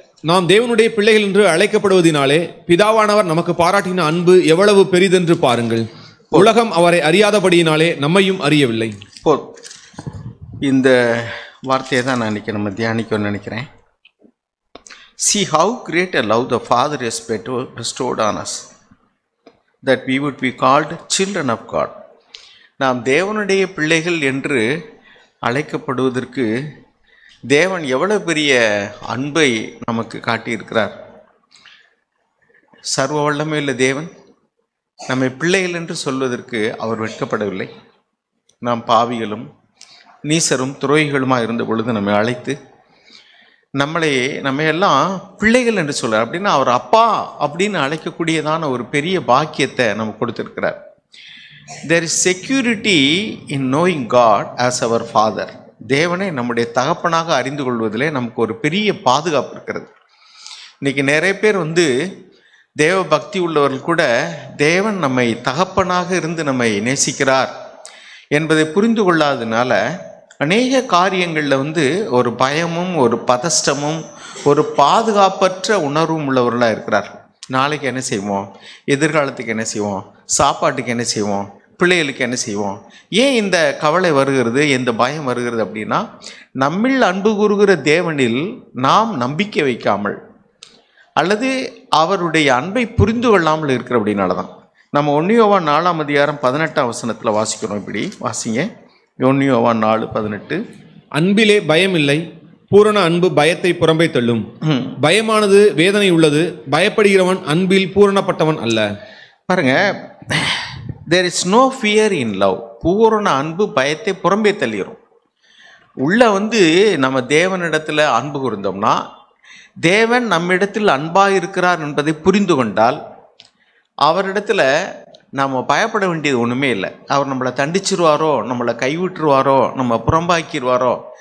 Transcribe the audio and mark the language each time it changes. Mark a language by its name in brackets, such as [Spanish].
[Tamil] நாம் தேவனுடைய பிள்ளைகள் என்று அழைக்கப்படுவதினாலே பிதாவானவர் நமக்கு பாராட்டின அன்பு எவ்வளவு பெரிதென்று பாருங்கள். உலகம் அவரை அறியாதபடியினாலே நம்மையும் அறியவில்லை. இந்த வார்த்தையை தான் நான் நம்ம தியானிக்கணும்னு நினைக்கிறேன். [English] See how great a love the Father has bestowed on us, that we would be called children of God. [Tamil] நாம் தேவனுடைய பிள்ளைகள் என்று அழைக்கப்படுவதற்கு தேவன் எவ்வளவு பெரிய அன்பை நமக்கு காட்டியிருக்கிறார். சர்வ வல்லமையுள்ள தேவன் நம்மை பிள்ளைகள் என்று சொல்வதற்கு அவர் வெட்கப்படவில்லை. நாம் பாவிகளும் நீசரும் துரோகிகளுமாக இருந்த பொழுது நம்மை அழைத்து நம்ம எல்லாம் பிள்ளைகள் என்று சொல்றார். அப்படின்னா அவர் அப்பா அப்படின்னு அழைக்கக்கூடியதான ஒரு பெரிய பாக்கியத்தை நமக்கு கொடுத்திருக்கிறார். [English] There is security in knowing God as our Father. [Tamil] தேவனை நம்முடைய தகப்பனாக அறிந்து கொள்வதிலே நமக்கு ஒரு பெரிய பாதுகாப்பு இருக்கிறது. இன்னைக்கு நிறைய பேர் தேவ பக்தி உள்ளவர்கள் கூட தேவன் நம்மை தகப்பனாக இருந்து நம்மை நேசிக்கிறார் என்பதை புரிந்து கொள்ளாததுனால அநேக காரியங்களில் ஒரு பயமும் ஒரு பதஷ்டமும் ஒரு பாதுகாப்பற்ற உணர்வும் உள்ளவர்களாக இருக்கிறார். நாளைக்கு என்ன செய்வோம், எதிர்காலத்துக்கு என்ன செய்வோம், சாப்பாட்டுக்கு என்ன செய்வோம், பிள்ளைகளுக்கு என்ன செய்வோம், ஏன் இந்த கவலை வருகிறது, இந்த பயம் வருகிறது அப்படின்னா நம்மில் அன்பு கூறுகிற தேவனில் நாம் நம்பிக்கை வைக்காமல் அல்லது அவருடைய அன்பை புரிந்து கொள்ளாமல் இருக்கிற அப்படின்னால தான். நம்ம 1 யோவான் 4ஆம் அதிகாரம் 18ஆம் வசனத்தில் வாசிக்கிறோம். இப்படி வாசிங்க. 1 யோவான் 4:18. அன்பிலே பயம் இல்லை, பூரண அன்பு பயத்தை புறம்பே தள்ளும். பயமானது வேதனை உள்ளது, பயப்படுகிறவன் அன்பில் பூரணப்பட்டவன் அல்ல. பாருங்க, [English] there is no fear in love. [Tamil] பூரண அன்பு பயத்தை புறம்பே தள்ளிடும். உள்ள நம்ம தேவனிடத்தில் அன்பு கூர்ந்தோம்னா, தேவன் நம்மிடத்தில் அன்பாக இருக்கிறார் என்பதை புரிந்து கொண்டால் அவரிடத்துல நம்ம பயப்பட வேண்டியது ஒன்றுமே இல்லை. அவர் நம்மளை தண்டிச்சிருவாரோ, நம்மளை கைவிட்டுருவாரோ, நம்ம புறம்பாக்கிடுவாரோ.